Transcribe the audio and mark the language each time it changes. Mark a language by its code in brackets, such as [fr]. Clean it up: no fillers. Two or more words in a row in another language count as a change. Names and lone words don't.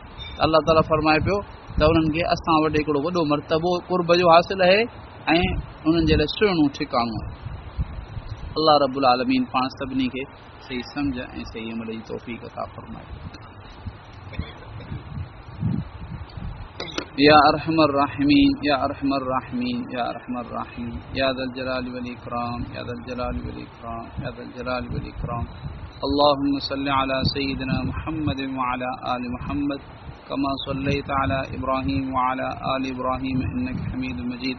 [sd] अल्लाह ताला फरमाए पियो त उन्हनि खे असां वटि हिकिड़ो वॾो मर्तबो क़ुर्ब जो हासिलु आहे ऐं उन्हनि जे लाइ सुहिणो ठिकाणो आहे। अल्लाह [ar] رب العالمين [sd] पाण सभिनी खे सही सम्झ ऐं सही अमल जी तौफ़ीक़ अता फरमाए। [ar] يا أرحم الراحمين يا أرحم الراحمين يا أرحم الراحمين يا ذا الجلال والإكرام يا ذا الجلال والإكرام يا ذا الجلال والإكرام. اللهم صل على سيدنا محمد وعلى آل محمد كما صليت على إبراهيم وعلى آل إبراهيم إنك حميد مجيد.